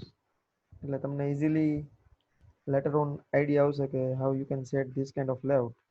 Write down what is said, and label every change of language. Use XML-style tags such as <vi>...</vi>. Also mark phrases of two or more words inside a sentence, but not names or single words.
<gu>એટલે તમને</gu> <en>easily later on idea</en> <gu>આવશે કે</gu> <en>how you can set this kind of layout.</en>